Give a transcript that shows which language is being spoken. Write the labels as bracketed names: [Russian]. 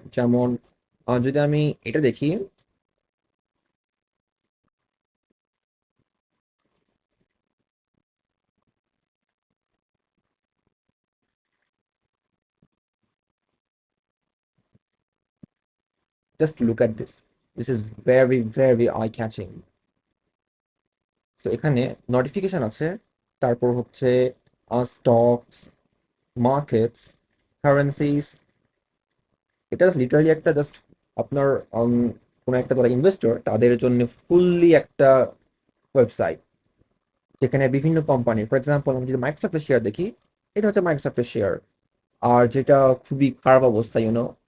[Bangla] যেমন যদি আমি এটা দেখি, [English] just look at this. This is very, very eye catching. [Bangla] So এখানে নোটিফিকেশন আছে, তারপর হচ্ছে স্টকস, মার্কেটস, কারেন্সিস। এটা লিটারালি একটা জাস্ট আপনার কোনো একটা যারা ইনভেস্টর তাদের জন্য ফুললি একটা ওয়েবসাইট যেখানে বিভিন্ন কোম্পানি, ফর এক্সাম্পল আমি যদি মাইক্রোসফটের শেয়ার দেখি, এটা হচ্ছে মাইক্রোসফটের শেয়ার আর যেটা খুবই খারাপ অবস্থা ইউনো।